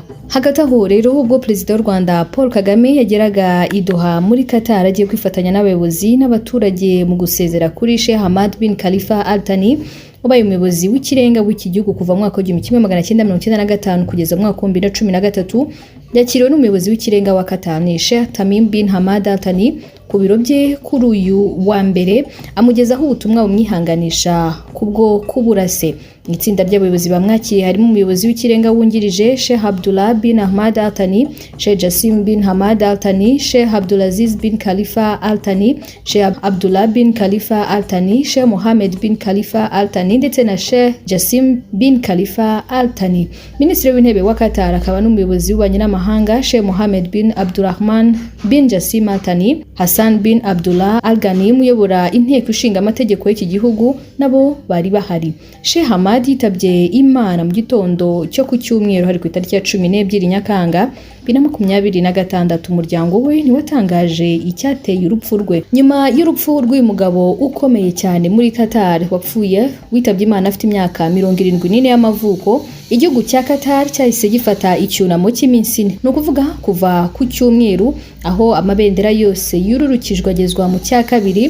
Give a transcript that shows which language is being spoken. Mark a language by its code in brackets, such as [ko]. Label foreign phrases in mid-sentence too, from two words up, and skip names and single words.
[rw] Hagati aho rero ubwo Perezida w'u Rwanda Paul Kagame yageraga i Doha muri Qatar agiye kwifatanya n'abayobozi n'abaturage mu gusezera kuri Sheikh Hamad bin Khalifa Al Thani, wabaye umuyobozi w'ikirenga w'iki gihugu kuva mu mwaka wa 1995 kugeza mu mwaka wa 2013, yakiriwe n'umuyobozi w'ikirenga wa Qatar Sheikh Tamim bin Hamad Al Thani ku biro bye kuri uyu wa mbere, amugezaho ubutumwa bumwihanganisha kubwo kuburase. Itsinda ry'abayobozi bamwakiriye harimo umuyobozi w'ikirenga wungirije Sheikh Abdullah bin Ahmad Al Thani, Sheikh Jassim bin Hamad Al Thani, Sheikh Abdulaziz bin Khalifa Al Thani, Sheikh Abdullah bin Khalifa Al Thani, Sheikh Mohammed bin Khalifa Al Thani ndetse na Sheikh Jassim bin Khalifa Al Thani. Minisitiri w'intebe wa Qatar akaba n'umuyobozi w'ububanyi n'amahanga Sheikh Mohammed bin Abdurrahman bin Jassim Al Thani, Hassan bin Abdullah Al Ghani uyobora inteko ishinga amategeko y'iki gihugu nabo bari bahari. Sheikh Hamad yitabye Imana mu gitondo cyo ku cyumweru hari ku itariki ya 12 Nyakanga 2026. Umuryango we niwatangaje icyateye urupfu rwe. Nyuma y'urupfu rw'uyu mugabo ukomeye cyane muri Qatar wapfuye witabye Imana afite imyaka 74 y'amavuko, igihugu cya Qatar cyahise gifata icyunamo cy'iminsi 4, no kuvuga kuva ku cyumweru aho amabendera yose yururukijwe agezwa mu cya kabiri.